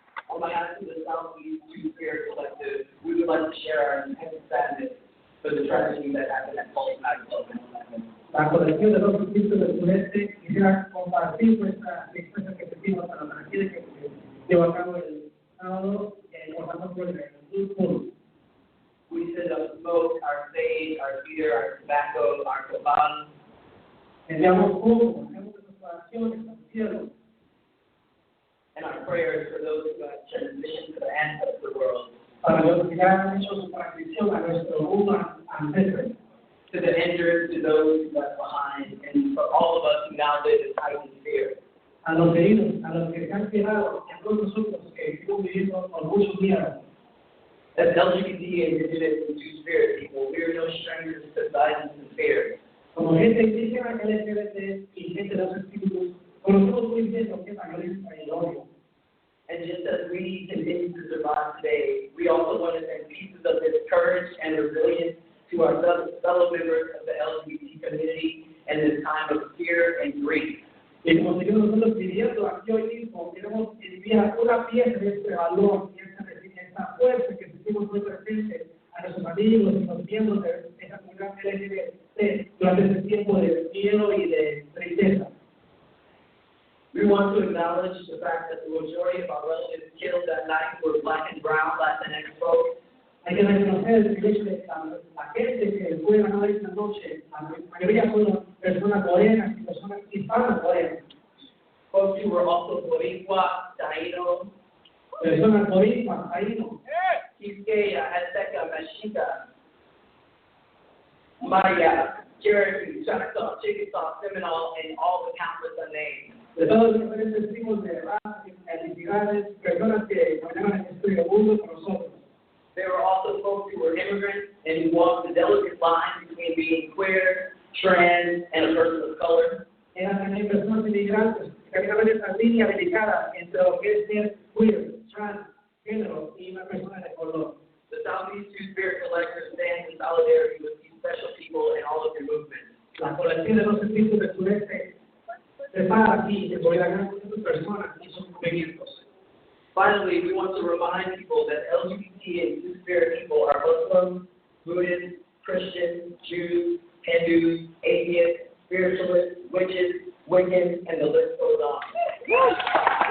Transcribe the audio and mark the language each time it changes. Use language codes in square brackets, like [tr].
[en] On behalf of the Southeast Two-Spirit Collective, we would like to share our intense sadness for the tragedy that happened at Tulsa Nightclub. [es] La colección de los espíritus del sureste quisiera compartir nuestra expresión que sentimos para la tragedia que se llevó a cabo el sábado pasando por el Louddmouth. [en] We send up smoke, our sage, our cedar, our tobacco, our copal. [es] Enviamos fuego, enviamos nuestras oraciones al cielo. [en] And our prayers for those who have transitioned to the ancestor world. [es] Para los que ya han hecho su transición a nuestro mundo ancestral. [en] To the injured, to those who left behind, and for all of us who now live in heightened fear. [es] A los heridos, a los que se han quedado, y a todos nosotros que estamos viviendo con muchos miedos. [en] As LGBT, Indigenous, and Two-Spirit people, we are no strangers to silence and fear. [es] Como gente indígena, LGBT y gente de los espíritus, conocemos muy bien lo que es la violencia y el odio. [en] And just as we continue to survive today, we also want to send pieces of this courage and resilience to our fellow members of the LGBT community in this time of fear and grief. [es] Y como seguimos nosotros viviendo aquí hoy mismo, queremos enviar una pieza de este valor y esta fuerza que sentimos muy presente a nuestros amigos y los miembros de esta comunidad LGBT durante este tiempo de miedo y de tristeza. [en] We want to acknowledge the fact that the majority of our relatives killed that night were black and brown Latinx folks. [es] Hay que reconocer el hecho de que la gente que fue ganada esta noche, la mayoría fueron personas morenas y personas hispanas morenas. [en] Folks who were also Boricua, Taíno, [es] Personas boricuas, taínos, [en] Quisqueya, Azteca, Mexica, Maya, Cherokee, Choctaw, Chickasaw, Seminole, and all the countless unnamed. [es] de todos los diferentes tipos de razas y etnicidades, personas que caminaban en este mundo con nosotros. [en] There were also folks who were immigrants and who walked the delicate line between being queer, trans, and a person of color. [es] Eran también personas inmigrantes que caminaban esa línea delicada entre lo que es ser queer, trans, género y una persona de color. [en] The Southeast Two-Spirit Collective stands in solidarity with these special people and all of their movements. [es] La colección de los espíritus del sureste se para aquí y se solidarizan con estas personas y sus movimientos. [en] Finally, we want to remind people that LGBT and Two-Spirit people are Muslims, Buddhists, Christians, Jews, Hindus, atheists, spiritualists, witches, Wiccans, and the list goes on.